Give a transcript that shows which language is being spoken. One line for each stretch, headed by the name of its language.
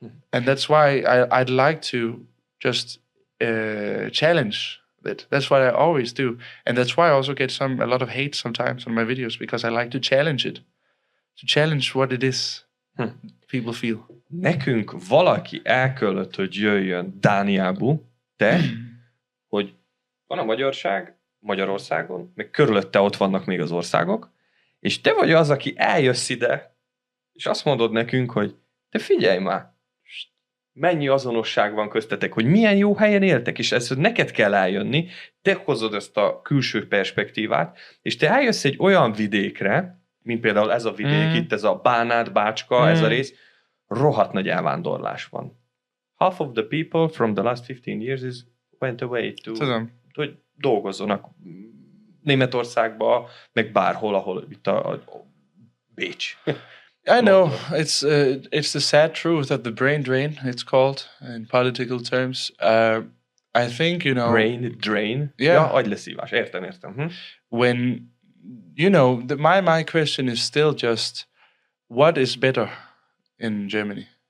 English: And that's why I'd like to just challenge it. That's what I always do. And that's why I also get a lot of hate sometimes on my videos, because I like to challenge it. To challenge what it is people feel.
Hungarian: Nekünk valaki elköllött, hogy jöjjön Dániából, hogy van a magyarság Magyarországon, meg körülötte ott vannak még az országok, és te vagy az, aki eljössz ide, és azt mondod nekünk, hogy te figyelj már, mennyi azonosság van köztetek, hogy milyen jó helyen éltek, és ezt neked kell eljönni, te hozod ezt a külső perspektívát, és te eljössz egy olyan vidékre, mint például ez a vidék, itt ez a Bánát, Bácska, ez a rész, rohadt nagy elvándorlás van.
English: Half of the people from the last 15 years went away
Hungarian: hogy dolgozzanak Németországba, meg bárhol, ahol itt a Bécs.
English: I know, it's the sad truth of the brain drain, it's called in political terms. I think, Brain drain? Yeah.
Hungarian: Ja, agyleszívás, értem.
English: When, my question is still just, what is better in Germany?